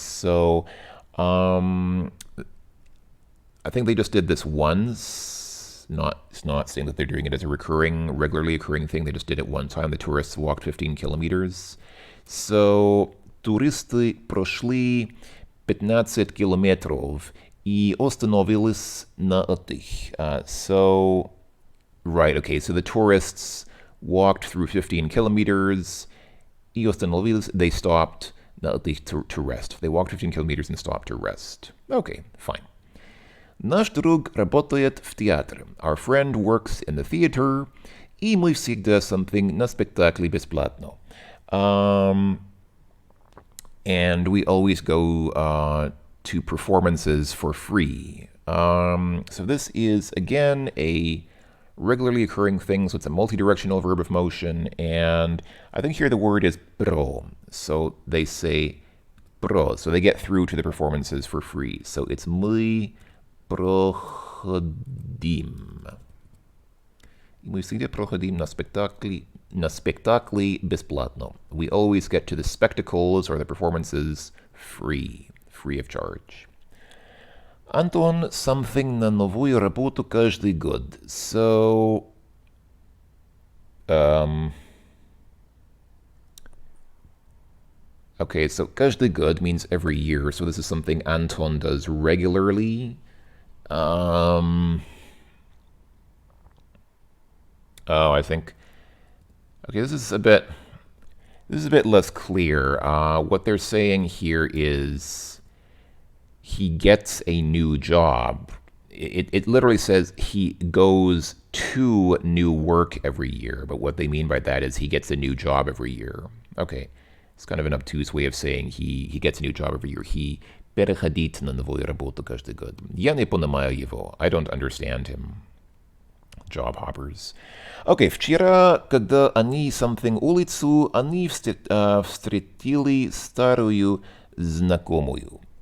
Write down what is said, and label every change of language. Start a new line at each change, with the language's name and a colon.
English: So, I think they just did this once. It's not saying that they're doing it as a regularly occurring thing. They just did it one time. The tourists walked 15 kilometers.
Russian: So, туристы прошли 15 километров и остановились на отдых. So,
English: Right, okay, so the tourists walked through 15 kilometers.
Russian: И остановились,
English: they stopped to rest. They walked 15 kilometers and stopped to rest. Okay, fine.
Russian: Наш друг работает в театре.
English: Our friend works in the theater.
Russian: И мы всегда something на спектакле бесплатно.
English: And we always go to performances for free. So this is, again, a regularly occurring thing, so it's a multi-directional verb of motion, and I think here the word is pro. So they say pro, so they get through to the performances for free. So it's
Russian: мы проходим. Мы всегда проходим на спектакли бесплатно.
English: We always get to the spectacles or the performances free of charge.
Russian: Антон something на новую работу каждый год.
English: So, okay, so
Russian: каждый год
English: means every year. So this is something Anton does regularly. I think. Okay, this is a bit less clear. What they're saying here is he gets a new job. It literally says he goes to new work every year, but what they mean by that is he gets a new job every year. Okay, it's kind of an obtuse way of saying he gets a new job every year.
Russian: He переходит на новую работу каждый год. Я не понимаю его.
English: I don't understand him. Job hoppers.
Russian: Okay, вчера, когда они something улицу, они встретили старую знакомую.